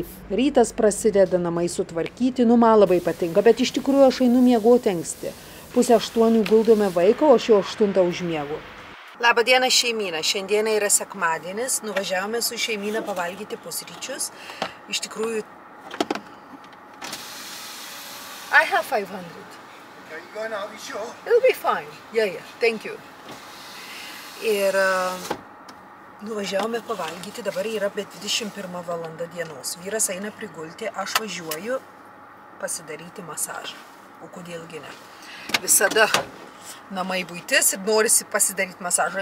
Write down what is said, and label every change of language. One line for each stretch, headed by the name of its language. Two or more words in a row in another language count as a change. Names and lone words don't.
Lithuanian: Rytas prasideda, namai sutvarkyti, man labai patinka, bet iš tikrųjų aš einu miegoti anksti. 7:30 guldome vaiką, o aš jau 8 užmiegu. Labą dieną, šeimyna. Šiandieną yra sekmadienis. Nuvažiavome su šeimyna pavalgyti pusryčius. Iš tikrųjų...
English: I have 500. Okay, you going out, you sure? It'll be fine. Yeah, thank you.
Lithuanian: Ir nuvažiavome pavalgyti. Dabar yra apie 21 valanda dienos. Vyras eina prigulti, aš važiuoju pasidaryti masažą. O kodėlgi ne? Visada namai buitis ir norisi pasidaryti masažą.